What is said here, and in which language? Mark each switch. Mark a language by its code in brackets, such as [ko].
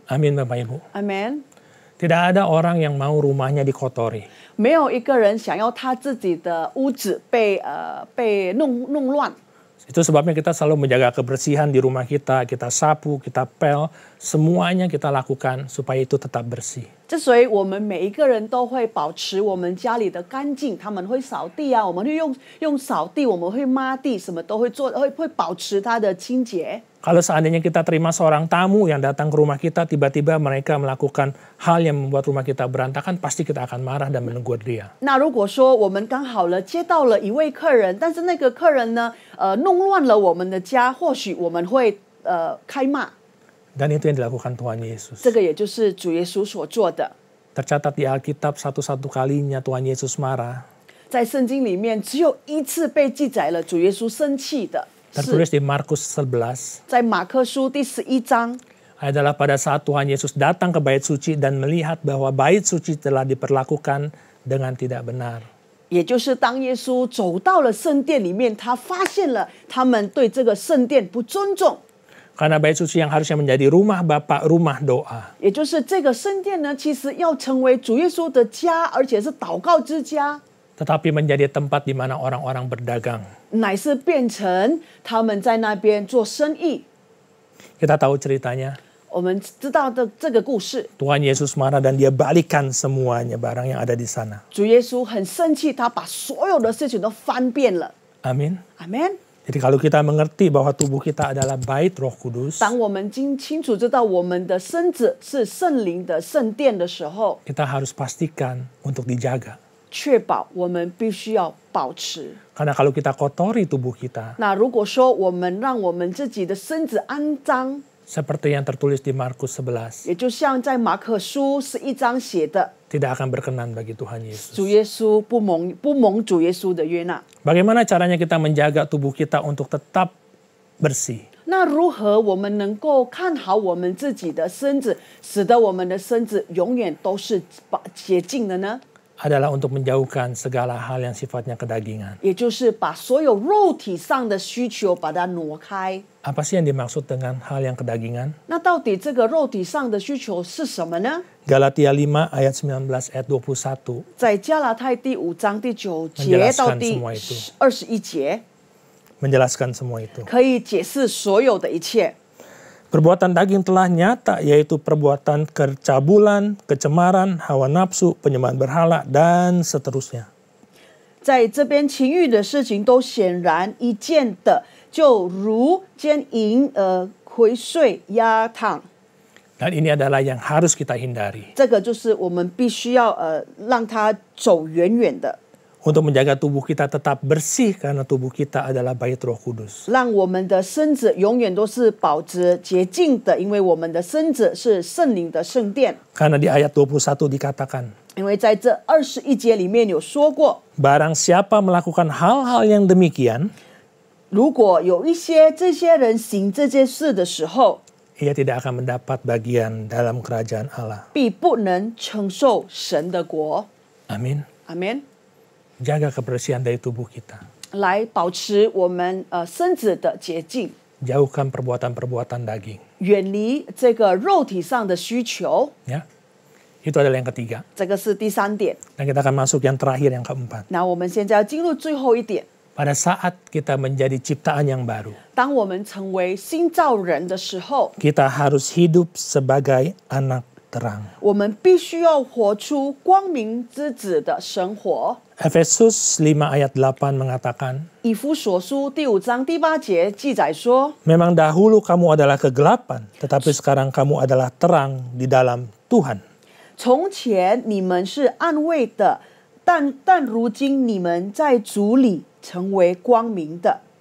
[id] Amin Bapak Ibu. [en] Amen。 [id] Tidak ada orang yang mau rumahnya dikotori. [zh] 没有一个人想要他自己的屋子被弄乱。 [id] Itu sebabnya kita selalu menjaga kebersihan di rumah kita sapu, kita pel, semuanya kita lakukan supaya itu tetap bersih. [zh] 之所以我们每一个人都会保持我们家里的干净，他们会扫地啊，我们会用扫地，我们会抹地，什么都会做，会保持它的清洁。 [id] Kalau seandainya kita terima seorang tamu yang datang ke rumah kita, tiba-tiba mereka melakukan hal yang membuat rumah kita berantakan, pasti kita akan marah dan menegur dia. [zh] 那如果说我们刚好了接到了一位客人，但是那个客人呢，弄乱了我们的家，或许我们会开骂。 [id] Dan itu yang dilakukan Tuhan Yesus. [zh] 这个也就是主耶稣所做的。 [id] Tercatat di Alkitab satu-satu kalinya Tuhan Yesus marah. [zh] 在圣经里面，只有一次被记载了主耶稣生气的。 [id] Tertulis di Markus 11. [zh] 在马可书第11章。 [id] Adalah pada saat Tuhan Yesus datang ke bait suci dan melihat bahwa bait suci telah diperlakukan dengan tidak benar. [zh] 也就是当耶稣走到了圣殿里面，他发现了他们对这个圣殿不尊重。 [id] Karena bait suci yang harusnya menjadi rumah Bapa, rumah doa. [zh] 也就是这个圣殿呢，其实要成为主耶稣的家，而且是祷告之家。 [id] tetapi menjadi tempat di mana orang-orang berdagang. [zh] 乃是变成他们在那边做生意。 [id] Kita tahu ceritanya. [zh] 我们知道的这个故事， [id] Tuhan Yesus marah dan dia balikan semuanya barang yang ada di sana. [zh] 主耶稣很生气，他把所有的事情都翻遍了。 [id] Amin. [zh] 阿门。 [id] Jadi kalau kita mengerti bahwa tubuh kita adalah bait Roh Kudus, [zh] 当我们清楚知道我们的身子是圣灵的圣殿的时候， [id] kita harus pastikan untuk dijaga. [zh] 确保我们必须要保持。 [id] Karena kalau kita kotori tubuh kita, [zh] 那如果说我们让我们自己的身子肮脏， [id] seperti yang tertulis di Markus 11, [zh] 也就像在马可书11章写的， [id] tidak akan berkenan bagi Tuhan [zh] 主 [id] Yesus. [zh] 耶稣不蒙主耶稣的悦纳。 [id] Bagaimana caranya kita menjaga tubuh kita untuk tetap bersih? [zh] 那如何我们能够看好我们自己的身子，使得我们的身子永远都是洁净的呢？ [id] Adalah untuk menjauhkan segala hal yang sifatnya kedagingan. [zh] 也就是把所有肉体上的需求把它挪开。 [id] Apa sih yang dimaksud dengan hal yang kedagingan? [zh] 那到底这个肉体上的需求是什么呢？ [id] Galatia 5 ayat 19 ayat 21 [zh] 在加拉太第5章第9节到第21节， [id] menjelaskan semua itu. [zh] 可以解释所有的一切。 [id] Perbuatan daging telah nyata, yaitu perbuatan kecabulan, kecemaran, hawa nafsu, penyembahan berhala, dan seterusnya. [zh] 在这边情欲的事情都显然一见的，就如奸淫、窥睡、压烫。 [id] Dan ini adalah yang harus kita hindari. [zh] 这个就是我们必须要让它走远远的， [id] Untuk menjaga tubuh kita tetap bersih karena tubuh kita adalah bait Roh Kudus. [zh] 让我们的身子永远都是保持洁净的，因为我们的身子是圣灵的圣殿。 [id] Karena di ayat 21 dikatakan, [zh] 因为在这21节里面有说过， [id] barang siapa melakukan hal-hal yang demikian, [zh] 如果有这些人行这件事的时候， [id] ia tidak akan mendapat bagian dalam kerajaan Allah. [zh] 必不能承受神的国。 [id] Amin. [zh] 阿门。 [id] Jaga kebersihan dari tubuh kita. [zh] 来保持我们身子的洁净， [id] Jauhkan perbuatan-perbuatan daging. [zh] 远离这个肉体上的需求。 [id] Ya, itu adalah yang ketiga. [zh] 这个是第3点。 [id] Dan kita akan masuk yang terakhir, yang keempat. [zh] 那我们现在要进入最后一点。 [id] Pada saat kita menjadi ciptaan yang baru, [zh] 当我们成为新造人的时候， [id] kita harus hidup sebagai anak terang. [zh] 我们必须要活出光明之子的生活。 [id] Efesus 5 ayat 8 mengatakan, [zh] 以弗所书第5章第8节记载说， [id] memang dahulu kamu adalah kegelapan, tetapi sekarang kamu adalah terang di dalam Tuhan. [zh] 从前你们是暗昧的，但如今你们在主里成为光明的。